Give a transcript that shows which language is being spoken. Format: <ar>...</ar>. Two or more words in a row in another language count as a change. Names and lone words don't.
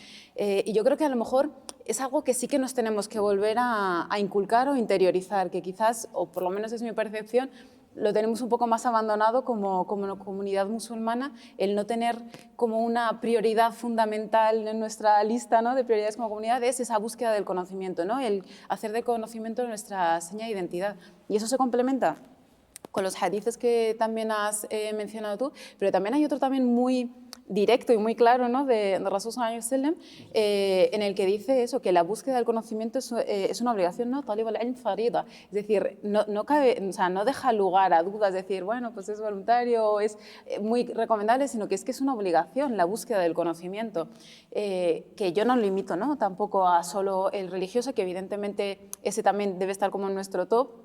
<es>Y yo creo que a lo mejor es algo que sí que nos tenemos que volver a inculcar o interiorizar, que quizás, o por lo menos es mi percepción, lo tenemos un poco más abandonado como comunidad musulmana, el no tener como una prioridad fundamental en nuestra lista, ¿no?, de prioridades como comunidad, es esa búsqueda del conocimiento, ¿no?, el hacer del conocimiento nuestra seña de identidad. Y eso se complementa con los hadices que también has mencionado tú, pero también hay otro también muy directo y muy claro, ¿no?, de</es> <ar>رسول صلى الله عليه وسلم,</ar> <es>en el que dice eso, que la búsqueda del conocimiento es una obligación, ¿no?,</es> <ar>طلب العلم فريضة,</ar> <es>es decir, no cabe, o sea, no deja lugar a dudas, es decir, bueno, pues es voluntario, es muy recomendable, sino que es una obligación la búsqueda del conocimiento, que yo no limito, ¿no?, tampoco a solo el religioso, que evidentemente ese también debe estar como en nuestro top.</es>